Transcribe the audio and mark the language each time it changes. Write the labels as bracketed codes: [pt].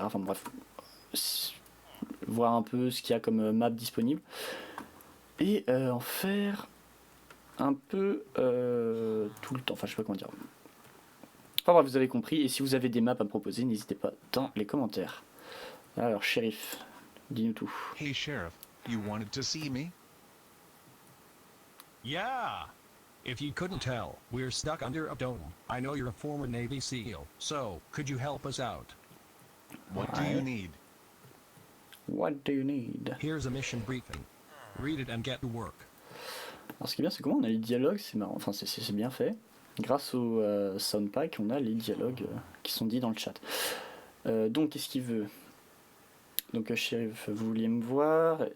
[fr] Enfin bref, voir un peu ce qu'il y a comme map disponible et en faire un peu tout le temps. Enfin, je sais pas comment dire. Enfin bref, vous avez compris. Et si vous avez des maps à me proposer, n'hésitez pas dans les commentaires. Alors, shérif, dis-nous tout. [en] Hey, Sheriff, you wanted to see me? Yeah! If you couldn't tell, we're stuck under a dome. I know you're a former Navy SEAL, so could you help us out? What do you need? What do you need? Here's a mission briefing. Read it and get to work. [fr] Alors ce qui est bien, c'est comment on a les dialogues, c'est marrant, enfin c'est bien fait. Grâce au soundpack, on a les dialogues qui sont dits dans le chat. Donc qu'est-ce qu'il veut? Donc shérif, vous vouliez me voir?